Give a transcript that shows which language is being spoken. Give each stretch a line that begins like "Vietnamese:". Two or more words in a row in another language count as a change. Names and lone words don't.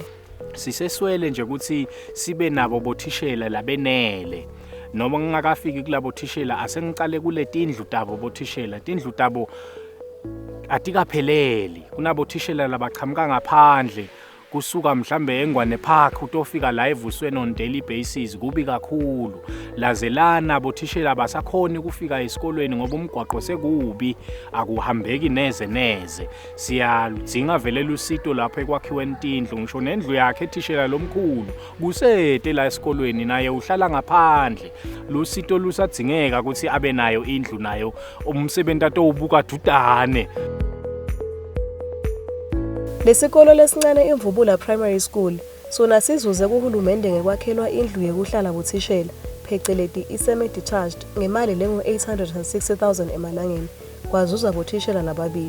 Swati: Siseswele nje ukuthi sibe nabo bothishela labenele. Noma ngingakafiki kulabo thishela asengicale kule tindlu tabo bothishela. Tindlu tabo atikapheleli. Kunabo thishela labaqhamuka ngaphandle kusuka mhlambe eNgwane Park utofika la evusweni
English: on daily basis
Swati: kubi kakhulu. Lazelana bothishela basakhona ukufika esikolweni ngoba umgwaqo sekubi akuhambeki neze. Siyadzinga vele lusito lapho ekwakhiweni tindlu ngisho nendlu yakhe thishela lomkhulu kusete la esikolweni naye uhlala ngaphandle. Lusito lusadzingeka ukuthi abe nayo indlu nayo umsebenzi atowubuka dudane. Lesikolo lesincane iMvubula Primary School sona sizuze kuhulumende ngekwakhelwa indlu yekuhlala bothishela, pheceleti i-semi-detached ngemali lengu-860,000 emalangeni, kwazuza bothishela nababili.